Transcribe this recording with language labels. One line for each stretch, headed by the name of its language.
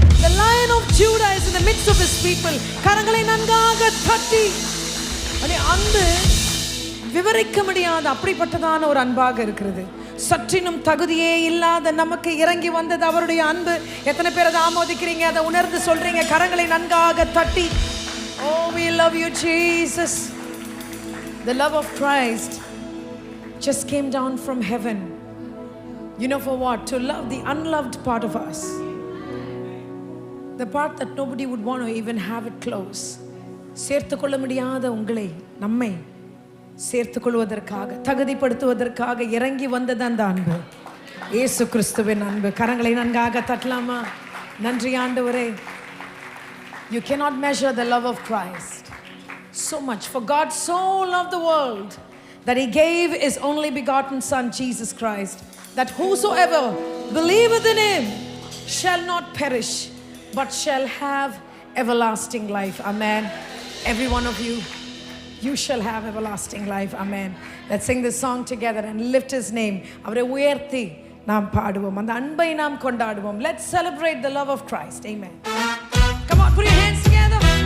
English: The Lion of Judah is in the midst of his people.
Tamil: கரங்களை நன்றாக தட்டி. அன்பு விவரிக்க முடியாத அப்படிப்பட்டதான ஒரு அன்பாக இருக்கிறது. சற்றினும் தகுதியே இல்லாத நமக்கு இறங்கி வந்தது அவருடைய அன்பு. எத்தனை பேர் அதை ஆமோதிக்கிறீங்க, அதை உணர்ந்து சொல்றீங்க? கரங்களை நன்றாக தட்டி.
English: Oh, we love you, Jesus. The love of Christ just came down from heaven. You know for what? To love the unloved part of us. The part that nobody would want to even have it close.
Tamil: சேர்த்து கொள்ள முடியாத உங்களை நம்மை சேர்த்து கொள்வதற்காக தகுதிப்படுத்துவதற்காக இறங்கி வந்தது அந்த அன்பு, இயேசு கிறிஸ்துவின் அன்பு. கரங்களை நன்றாக தட்டலாமா? நன்றி ஆண்டவரே.
English: You cannot measure the love of Christ. So much. For God so loved the world that he gave his only begotten Son, Jesus Christ, that whosoever believeth in him shall not perish, but shall have everlasting life. Amen. Every one of you, you shall have everlasting life. Amen. Let's sing this song together and lift his name.
Tamil: அவரை உயர்த்தி நாம் பாடுவோம், அந்த அன்பை நாம் கொண்டாடுவோம்.
English: Let's celebrate the love of Christ. Amen. Come on, put your hands together.